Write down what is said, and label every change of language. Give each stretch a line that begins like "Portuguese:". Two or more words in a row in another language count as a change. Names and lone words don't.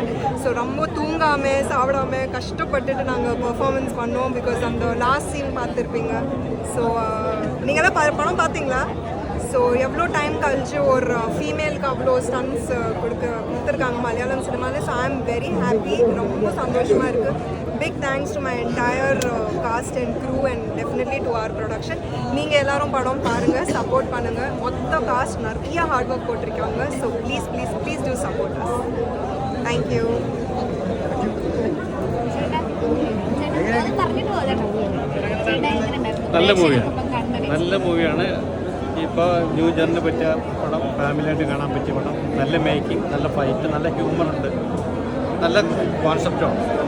Tamil: ஸோ ரொம்ப தூங்காமல் சாப்பிடாமல் கஷ்டப்பட்டுட்டு நாங்கள் பெர்ஃபார்மன்ஸ் பண்ணோம். பிகாஸ் அந்த
English: last scene
Tamil: பார்த்துருப்பீங்க. ஸோ நீங்கள் தான் படம் பார்த்தீங்களா? ஸோ எவ்வளோ டைம் கழிச்சு ஒரு ஃபீமேலுக்கு அவ்வளோ ஸ்டன்ஸ் கொடுத்துருக்காங்க மலையாளம் சினிமாவில்.
English: so I am very happy,
Tamil: ரொம்ப சந்தோஷமாக இருக்குது.
English: Big thanks to my entire cast and crew and definitely to our production.
Tamil: நீங்கள் எல்லோரும் படம் பாருங்கள், சப்போர்ட் பண்ணுங்கள். மொத்த காஸ்ட் நிறைய
English: hard work
Tamil: போட்டிருக்காங்க.
English: So please do support us. Thank you.
Malayalam: നല്ല മൂവിയാണ്. ഇപ്പോൾ
English: new genre
Malayalam: പറ്റിയ പടം, ഫാമിലിയായിട്ട് കാണാൻ പറ്റിയ പടം. നല്ല മേക്കിംഗ്, നല്ല ഫൈറ്റ്, നല്ല ഹ്യൂമറുണ്ട്, നല്ല കോൺസെപ്റ്റാണ്.